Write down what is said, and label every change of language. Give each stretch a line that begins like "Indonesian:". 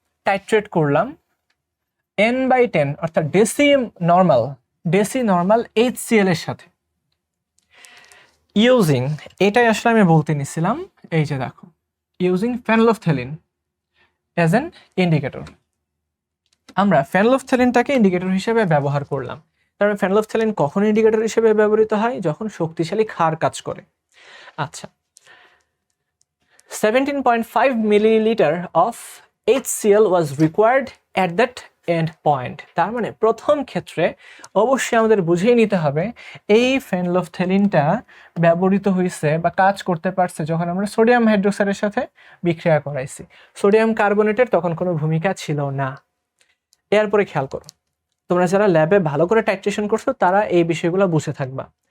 Bangla: টাইট্রেট করলাম n/10 অর্থাৎ deci normal HCl এর সাথে ইউজিং, এটাই আসলে আমি বলতে নিছিলাম, এই যে দেখো, ইউজিং ফেনলফথেলিন অ্যাজ এন ইন্ডিকেটর। আমরা ফেনলফথেলিনটাকে ইন্ডিকেটর হিসেবে ব্যবহার করলাম। কারণ ফেনলফথেলিন কখন ইন্ডিকেটর হিসেবে ব্যবহৃত হয়? যখন শক্তিশালী ক্ষার কাজ করে।
English: আচ্ছা, 17.5 milliliter of HCl was required at that end point.
Bangla: তার মানে প্রথম ক্ষেত্রে অবশ্যই আমাদের বুঝিয়ে নিতে হবে এই ফেনলফথেলিনটা ব্যবহৃত হয়েছে বা কাজ করতে পারছে যখন আমরা সোডিয়াম হাইড্রোক্সাইডের সাথে বিক্রিয়া করাইছি। সোডিয়াম কার্বনেটের তখন কোনো ভূমিকা ছিল না। এরপরে খেয়াল করো, তোমরা যারা ল্যাবে ভালো করে টাইট্রেশন করছো তারা এই বিষয়গুলো বুঝে থাকবা।